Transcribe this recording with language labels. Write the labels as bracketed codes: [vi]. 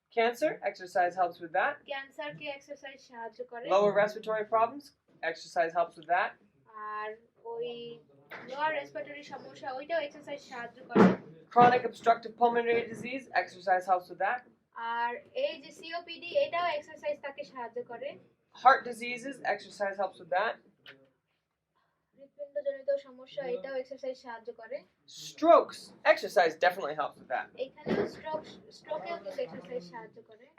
[en] Cancer, exercise helps with that. [bn] ক্যান্সারকে exercise সাহায্য করে। [en] Lower respiratory problems, exercise helps with that. [bn] আর ওই lower respiratory সমস্যা, ওইটাও এক্সারসাইজ সাহায্য করে। [en] Chronic obstructive pulmonary disease, exercise helps with that. [bn] আর এই যে সিওপিডি, এটাও এক্সারসাইজ তাকে সাহায্য করে। [en] Heart diseases, exercise helps with that. [bn] হৃদপিণ্ডজনিত সমস্যা, এটাও এক্সারসাইজ সাহায্য করে। [en] Strokes, exercise definitely helps with that. [bn] এখানেও স্ট্রোকেও কিন্তু এক্সারসাইজ সাহায্য করে।